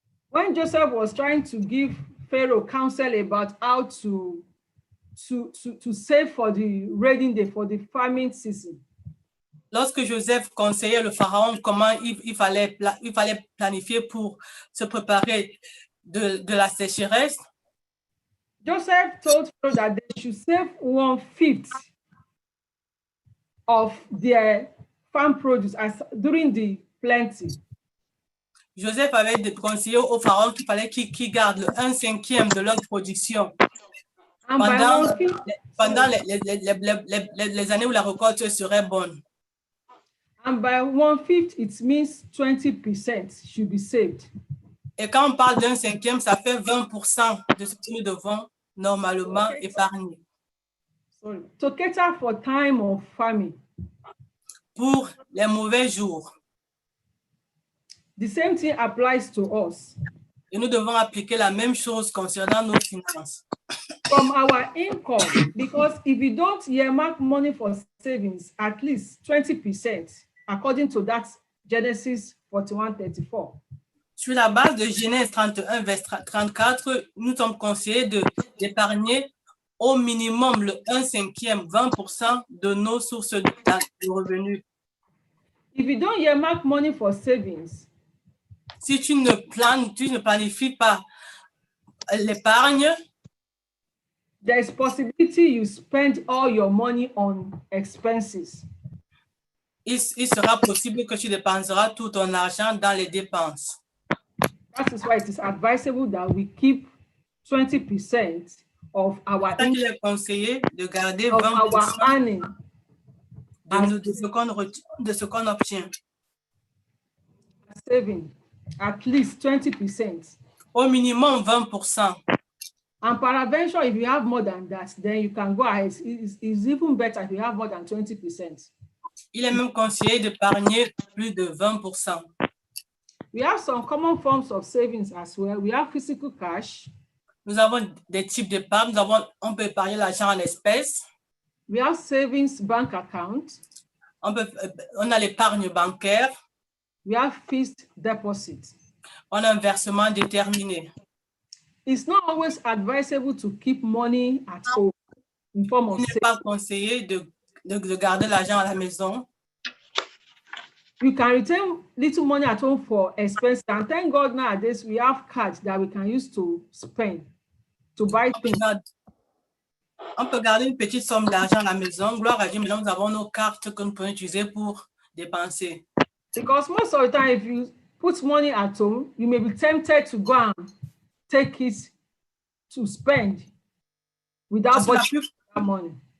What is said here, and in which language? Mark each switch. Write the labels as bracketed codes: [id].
[en] when Joseph was trying to give Pharaoh counsel about how to save for the rainy day, for the famine season, [fr] lorsque Joseph conseillait le pharaon comment il fallait planifier pour se préparer de la sécheresse, [en] Joseph told Pharaoh that they should save 1/5 of their farm produce during the plenty. [fr] Joseph avait conseillé au pharaon qu'il fallait qu'il garde le 1/5 de leur production pendant les années où la récolte serait bonne. [en] And by 1/5, it means 20% should be saved. [fr] Et quand on parle d'un cinquième, ça fait 20% de ce que nous devons normalement épargner [en] Sorry. To cater for time of famine. [fr] pour les mauvais jours. [en] The same thing applies to us. [fr] Et nous devons appliquer la même chose concernant nos finances. [en] From our income, because if you don't earmark money for savings, at least 20%, according to that Genesis 41:34. [fr] Sur la base de Genèse 31, verset 34, nous sommes conseillés d'épargner au minimum le 1/5, 20% de nos sources de revenus. [en] If you don't earmark money for savings, [fr] Si tu ne planifies pas l'épargne, [en] there is possibility you spend all your money on expenses. [fr] il sera possible que tu dépenseras tout ton argent dans les dépenses. [en] That is why it is advisable that we keep 20% of our [fr] C'est qu'il [en] income, [fr] est conseillé de garder [en] of our [fr] 20% [en] earning, [fr] de ce qu'on obtient. [en] saving, at least 20%. [fr] Au minimum 20%. [en] And peradventure, if you have more than that, then you can go ahead. It's even better if you have more than 20%. [fr] Il est même conseillé d'épargner plus de 20%. [en] We have some common forms of savings as well. We have physical cash. [fr] Nous avons des types d'épargne. On peut épargner l'argent en espèces. [en] We have savings bank account. [fr] On a l'épargne bancaire. [en] We have fixed deposit. [fr] On a un versement déterminé. [en] It's not always advisable to keep money at home in form of [fr] Il n'est [en] savings. [fr] pas conseillé de garder l'argent à la maison. [en] You can retain little money at home for expenses. And thank God nowadays we have cards that we can use to spend, to buy things. [fr] On peut garder une petite somme d'argent à la maison. Gloire à Dieu, maintenant nous avons nos cartes que nous pouvons utiliser pour dépenser. [en] Because most of the time, if you put money at home, you may be tempted to go and take it to spend without budgeting that money.